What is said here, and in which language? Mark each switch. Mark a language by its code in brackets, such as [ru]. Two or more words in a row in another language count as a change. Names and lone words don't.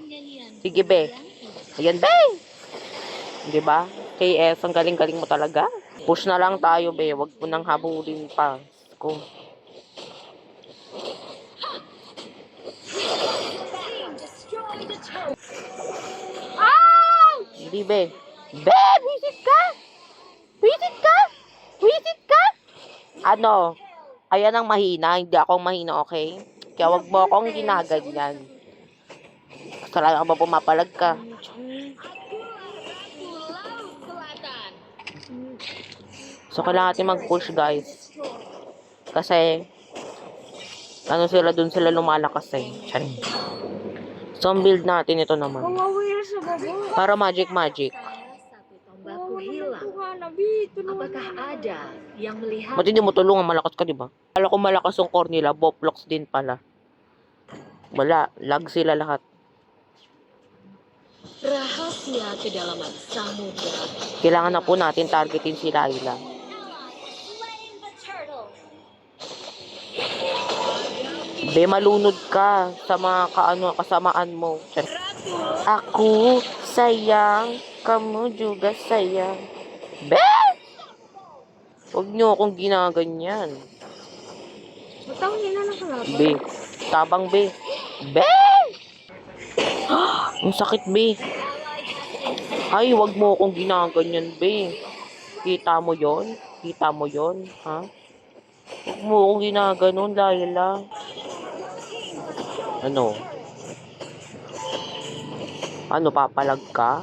[tl] Sige, be. Ayan, be! Diba? KS, ang galing-galing mo talaga. Push na lang tayo, be. Wag mo nang habulin pa. Ko. Hindi, be. Be! Visit ka! Visit ka! Visit ka! Ayan ang mahina. Hindi ako mahina, okay? Kaya wag mo akong ginaganyan. Talaga ba pumapalag ka? So, kailangan natin mag-push, guys. Kasi, sila lumalakas eh. Charing. So, ang build natin ito naman. Mawawala sa baba. Para magic. [id] Satu tombaku hilang. Apakah ada yang melihat? [tl] Ba't hindi mo tulungan? Malakas ka, diba? Kala ko malakas yung core nila. Boplocks din pala. Wala. Lag sila lahat. [id] Rahasia kedalaman samudra. [tl] Kailangan na po natin targetin si Layla. Be, malunod ka sa mga kasamaan mo. Ako, [id] sayang. Kamu juga sayang. [tl] Be! Huwag niyo akong ginaganyan. Matawin na lang kalaban. Be. Tabang, be. Be! Ang sakit, be. Ay, huwag mo akong ginaganyan, be. Kita mo yon? Kita mo yon? Ha? Huwag mo akong ginaganon, Layla. Papalag ka?